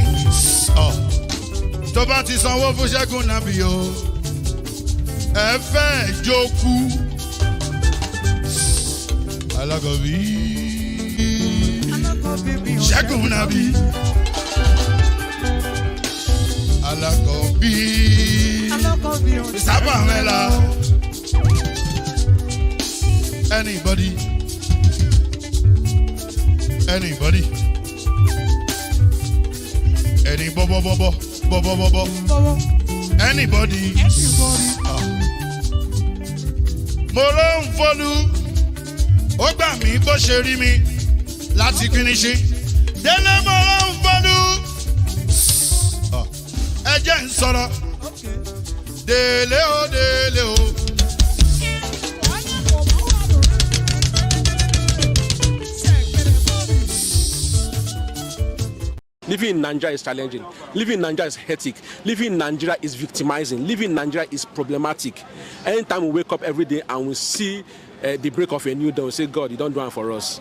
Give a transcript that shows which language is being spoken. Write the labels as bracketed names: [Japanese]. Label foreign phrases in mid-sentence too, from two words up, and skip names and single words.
[Yoruba] Oh, tó bá ti sanwó fún Ṣẹ́gun Nàbí o, ẹ fẹ́ jókù. Alákọ̀bí Ṣẹ́gun Nàbí. Alákọ̀bí Sábà Mẹ́la. [English] Anybody? Any bo. Anybody? [Yoruba] Mo ló ń folú, ó gbà mí bó ṣe rí mi láti kíníṣí. Délé mo ló ń folú, ẹ jẹ́ ń sọ̀rọ̀. Délé o. [English] Living in Nigeria is challenging. Living in Nigeria is hectic. Living in Nigeria is victimizing. Living in Nigeria is problematic. Anytime we wake up every day and we see the break of a new dawn, we say, God, you don't do it for us.